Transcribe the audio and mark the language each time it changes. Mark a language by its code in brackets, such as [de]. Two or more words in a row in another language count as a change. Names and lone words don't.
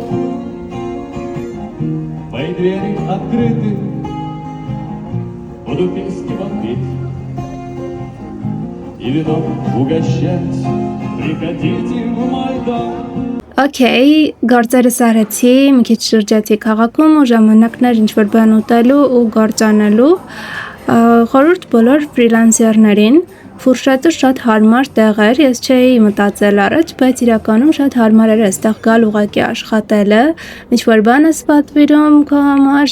[ru] Мои двери открыты, буду песни вам петь и вином угощать. Приходите в мой дом. [hy] Okay, գործերս արեցի, մի քիչ շրջեցի քաղաքում ու ժամանակներ ինչ-որ բան ուտելու ու գործանելու, խորհուրդ բոլոր ֆրիլանսերներին, Ֆուրշետը շատ հարմար տեղ էր, ես չէի մտածել առաջ, բայց իրականում շատ հարմար էր այստեղ գալ ուղղակի աշխատելը, ինչ-որ բան ես պատվիրում քո համար,